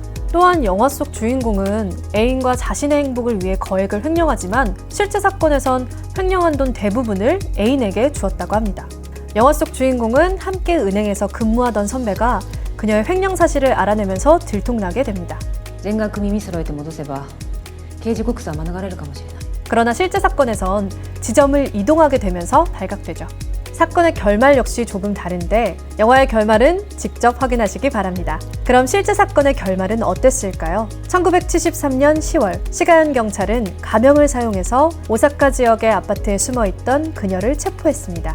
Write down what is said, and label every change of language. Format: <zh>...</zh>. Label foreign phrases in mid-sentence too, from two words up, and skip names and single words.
<ko>또한 영화 속 주인공은 애인과 자신의 행복을 위해 거액을 횡령하지만 실제 사건에선 횡령한 돈 대부분을 애인에게 주었다고 합니다. 영화 속 주인공은 함께 은행에서 근무하던 선배가 그녀의 횡령 사실을 알아내면서 들통나게 됩니다.</ko> <ja>全額耳揃えて戻せば刑事告訴は免れるかもしれない。</ja> <ko>그러나 실제 사건에선 지점을 이동하게 되면서 발각되죠. 사건의 결말 역시 조금 다른데 영화의 결말은 직접 확인하시기 바랍니다. 그럼 실제 사건의 결말은 어땠을까요? 1973년 10월 시가현 경찰은 가명을 사용해서 오사카 지역의 아파트에 숨어있던 그녀를 체포했습니다.</ko>